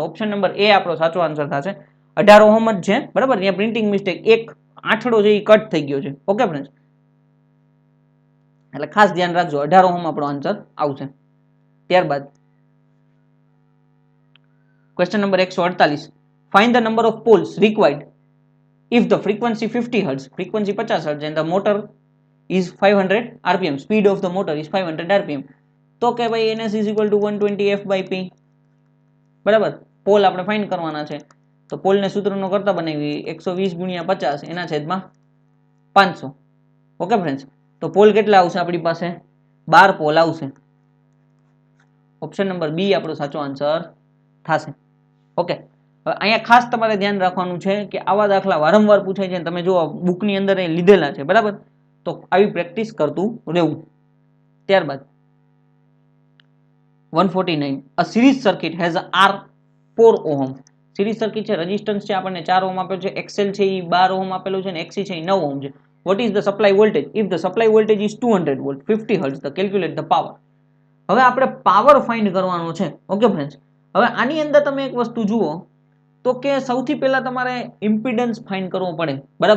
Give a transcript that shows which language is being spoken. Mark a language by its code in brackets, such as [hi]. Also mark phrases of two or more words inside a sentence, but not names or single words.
[en] option number [gu] એ આપણો સાચો આન્સર થશે. 18 ઓહમ જ છે, બરાબર. અહીંયા [en] printing mistake [gu] એક આઠડો જે કટ થઈ ગયો છે. [en] okay friends, [gu] એટલે ખાસ ધ્યાન રાખજો, 18 ઓહમ આપણો આન્સર આવશે. [en] ત્યારબાદ question number 148, find the number of poles required if the frequency 50 hertz, frequency 50 hertz and the motor is 500 rpm, speed of the motor is 500 rpm. [gu] તો કે ભાઈ [en] ns is equal to 120 f by p, બરાબર. [gu] પોલ આપણે ફાઇન્ડ કરવાના છે. તો પોલને સૂત્રનો કરતા બનાવી 120 ગુણ્યા 50 એના છેદમાં 500. [en] okay friends, [gu] તો પોલ કેટલા આવશે આપણી પાસે? 12 પોલ આવશે. [en] option number [gu] બી આપણો સાચો આન્સર થશે. ઓકે, હવે અહીંયા ખાસ તમારે ધ્યાન રાખવાનું છે કે આવા દાખલા વારંવાર પૂછાય છે. તમે જો બુકની અંદર એ લીધેલા છે, બરાબર. તો આવી પ્રેક્ટિસ કરતું રહેવું. ત્યારબાદ 149, [en] a series circuit has a R4 ohm. series circuit [gu] છે, રેઝિસ્ટન્સ છે આપણને 4 ઓહમ આપેલું છે, એક્સએલ છે એ 12 ઓહમ આપેલું છે, અને એક્સી છે એ 9 ઓહમ છે. [en] What is the supply voltage if the supply voltage is 200 volt 50 hertz? the calculate the power. [gu] હવે આપણે પાવર ફાઇન્ડ કરવાનો છે. [en] okay friends, [gu] હવે આની અંદર તમે એક વસ્તુ જુઓ તો કે સૌથી પહેલા તમારે ઇમ્પિડન્સ ફાઇન્ડ કરવો પડે, બરાબર.